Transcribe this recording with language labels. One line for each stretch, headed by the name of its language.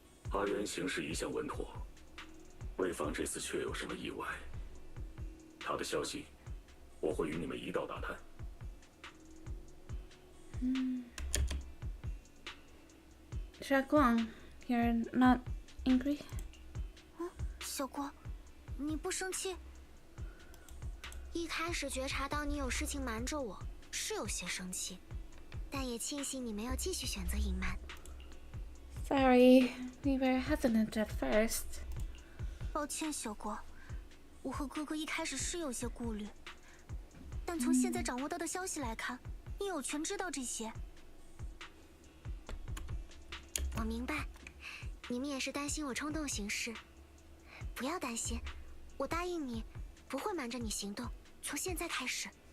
Chinese: 阿元行事一向稳妥，为防这次确有什么意外，他的消息我会与你们一道打探。
English: Xiaoguang, you're not angry?
Chinese: 小光，你不生气？一开始觉察到你有事情瞒着我，是有些生气，但也庆幸你没有继续选择隐瞒。
English: Sorry, we were hesitant at first.
Chinese: 抱歉，小光，我和哥哥一开始是有些顾虑，但从现在掌握到的消息来看，你有权知道这些。我明白，你们也是担心我冲动行事。不要担心，我答应你，不会瞒着你行动，从现在开始。